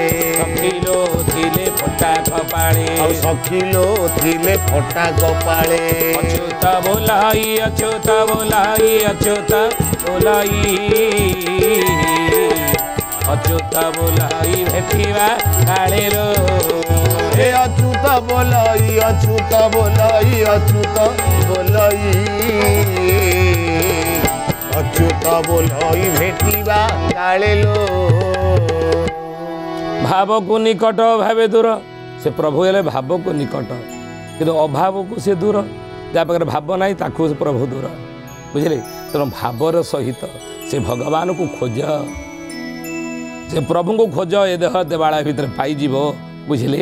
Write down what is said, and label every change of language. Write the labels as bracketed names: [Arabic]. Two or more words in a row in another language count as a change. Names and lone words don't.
[Odia] ସଖିଲୋ ଥିଲେ ଫଟା କପାଳେ, ଆଉ ସଖିଲୋ ଥିଲେ ଫଟା କପାଳେ। ଅଚ୍ୟୁତ ବୋଲାଇ, ଅଚ୍ୟୁତ ବୋଲାଇ, ଅଚ୍ୟୁତ ବୋଲାଇ, ଅଚ୍ୟୁତ ବୋଲାଇ ଭେଟିବା କାଳେର, ହେ ଅଚ୍ୟୁତ ବୋଲାଇ, ଅଚ୍ୟୁତ ବୋଲାଇ, ଅଚ୍ୟୁତ ବୋଲାଇ, ଅଚ୍ୟୁତ ବୋଲାଇ ଭେଟିବା କାଳେ ଲୋ। ଭାବକୁ ନିକଟ ଭାବେ ଦୂର, ସେ ପ୍ରଭୁ ହେଲେ ଭାବକୁ ନିକଟ, କିନ୍ତୁ ଅଭାବକୁ ସେ ଦୂର। ଯାହା ପାଖରେ ଭାବ ନାହିଁ ତାକୁ ସେ ପ୍ରଭୁ ଦୂର, ବୁଝିଲେ? ତେଣୁ ଭାବର ସହିତ ସେ ଭଗବାନଙ୍କୁ ଖୋଜ, ସେ ପ୍ରଭୁଙ୍କୁ ଖୋଜ, ଏ ଦେହ ଦେବାଳୟ ଭିତରେ ପାଇଯିବ, ବୁଝିଲେ?